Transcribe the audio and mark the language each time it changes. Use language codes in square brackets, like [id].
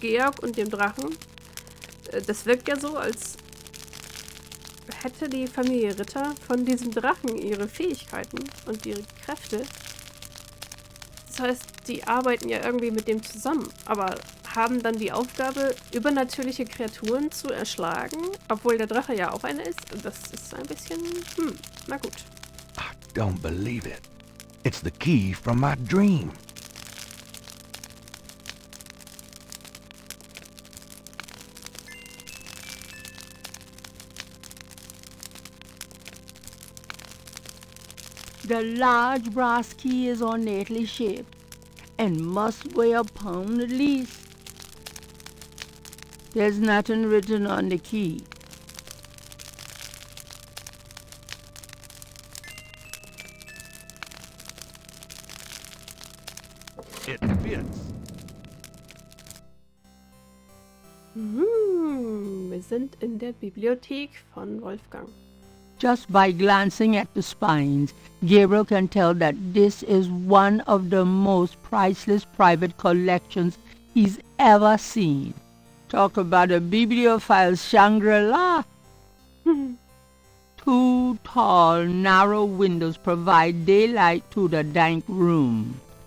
[de] Georg und dem Drachen, das wirkt ja so, als hätte die Familie Ritter von diesem Drachen ihre Fähigkeiten und ihre Kräfte. Das heißt, die arbeiten ja irgendwie mit dem zusammen, aber haben dann die Aufgabe, übernatürliche Kreaturen zu erschlagen, obwohl der Drache ja auch eine ist. Das ist ein bisschen, na gut. [en] I don't believe it. It's the key from my dream. The large brass key is ornately shaped and must weigh a pound at least. There's nothing written on the key. It fits. [de] Wir sind in der Bibliothek von Wolfgang. [en] Just by glancing at the spines, Gabriel can tell that this is one of the most priceless private collections he's ever seen. Talk about a bibliophile's Shangri-La. 2 tall, narrow windows provide daylight to the dank room.